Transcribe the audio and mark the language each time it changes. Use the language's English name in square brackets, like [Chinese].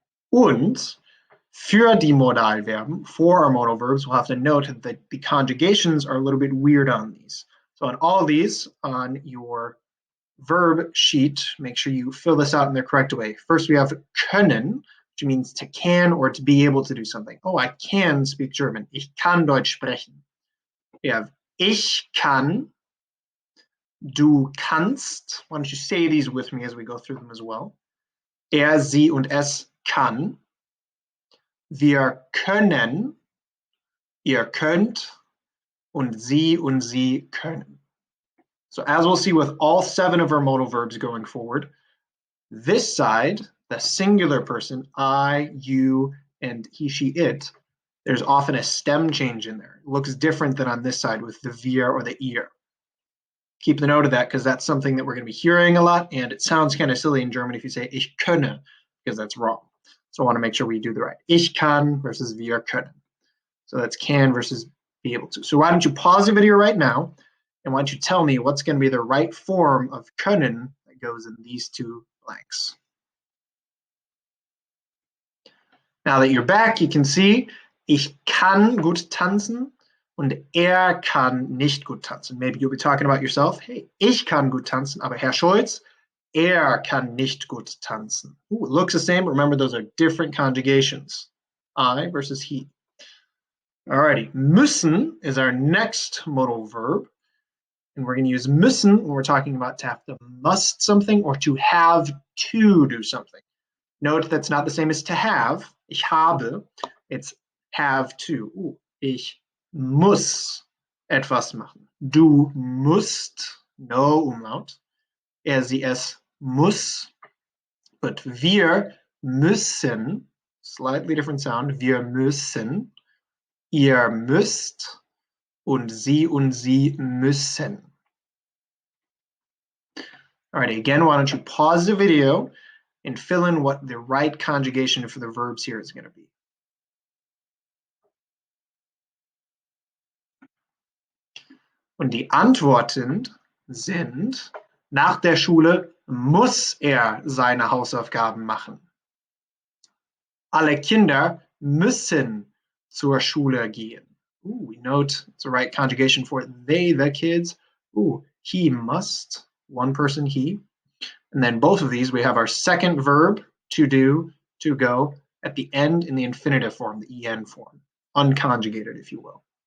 [German] Und für die Modalverben, [English] for our modal verbs, we'll have to note that the conjugations are a little bit weird on these. So on all of these, on your verb sheet, make sure you fill this out in the correct way. First, we have können, which means to can or to be able to do something. Oh, I can speak German. [German] Ich kann Deutsch sprechen. [English] We have [German] ich kann, du kannst. [English] Why don't you say these with me as we go through them as well? [German] Er, sie und es kann. Wir können, ihr könnt, und sie können. [English] So as we'll see with all 7 of our modal verbs going forward, this side, the singular person, I, you, and he, she, it, there's often a stem change in there. It looks different than on this side with the wir or the ihr. Keep the note of that because that's something that we're going to be hearing a lot, and it sounds kind of silly in German if you say [German] ich könne, [English] because that's wrong. So I want to make sure we do the right. [German] Ich kann versus wir können. [English] So that's can versus be able to. So why don't you pause the video right now, and why don't you tell me what's going to be the right form of können that goes in these two blanks. Now that you're back, you can see, [German] ich kann gut tanzen und kann nicht gut tanzen. [English] Maybe you'll be talking about yourself. [German] Hey, ich kann gut tanzen, aber Herr Scholz, kann nicht gut tanzen. [English] Ooh, it looks the same. Remember, those are different conjugations. I versus he. Alrighty, müssen is our next modal verb. And we're going to use müssen when we're talking about to have to must something or to have to do something. Note that's not the same as to have. [German] Ich habe. [English] It's have to. [German] Ooh, ich muss etwas machen. Du musst, [English] no umlaut. [German] Er, sie, es muss. [English] But [German] wir müssen, [English] slightly different sound. [German] Wir müssen. Ihr müsst. Und sie müssen. [English] All right, again, why don't you pause the video and fill in what the right conjugation for the verbs here is going to be. [German] Und die Antworten sind, nach der Schule muss er seine Hausaufgaben machen. Alle Kinder müssen zur Schule gehen. [English] Ooh, we note it's the right conjugation for they, the kids. Ooh, he must, one person, he. And then both of these, we have our second verb, to do, to go, at the end in the infinitive form, the en form, unconjugated, if you will.